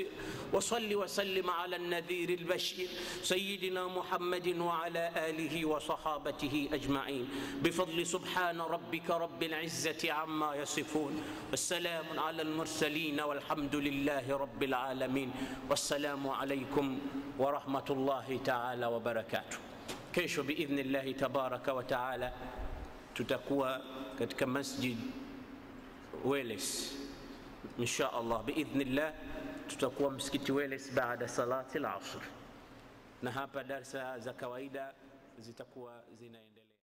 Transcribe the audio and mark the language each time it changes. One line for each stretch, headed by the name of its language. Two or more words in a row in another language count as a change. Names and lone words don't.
Arabic: وصل وسلم على النذير البشير سيدنا محمد وعلى آله وصحابته أجمعين، بفضل سبحان ربك رب العزة عما يصفون، والسلام على المرسلين والحمد لله رب العالمين. والسلام عليكم ورحمة الله تعالى وبركاته.
Swahili: Kesho
Arabic: بإذن الله تبارك وتعالى
Swahili: tutakuwa katika masjid Wales
Arabic: إن شاء الله.
Swahili: Biidhnillah tutakuwa msikiti Wales baada
Arabic: صلاة العصر,
Swahili: na hapa darsa za kawaida zitakuwa zinaendelea.